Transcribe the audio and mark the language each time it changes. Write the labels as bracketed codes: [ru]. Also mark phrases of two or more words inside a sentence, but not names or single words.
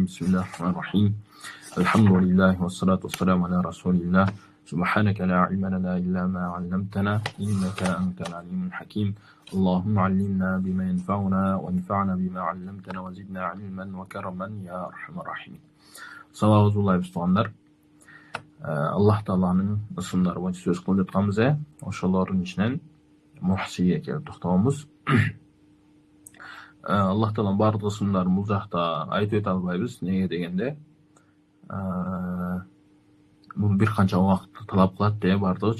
[ar] بسم الله الرحمن الرحيم. الحمد لله والصلاة والسلام على رسول الله. سبحانك لا علم لنا إلا ما علمتنا إنك أنت العليم الحكيم. اللهم علمنا بما ينفعنا وانفعنا بما علمتنا وزدنا علما وكرما يا أرحم الراحمين. [ky] Салаватуллахи тугандар. Аллах Тааланын ысымдары боюнча сөз кылып жатканбыз. Ошолордун ичинен Мухсиге келип токтогонбуз. Аллах Тааланын бардык ысымдарын бул жакта айтып өтө албайбыз. Неге дегенде, бул бир канча убакытты талап кылат бардыгы.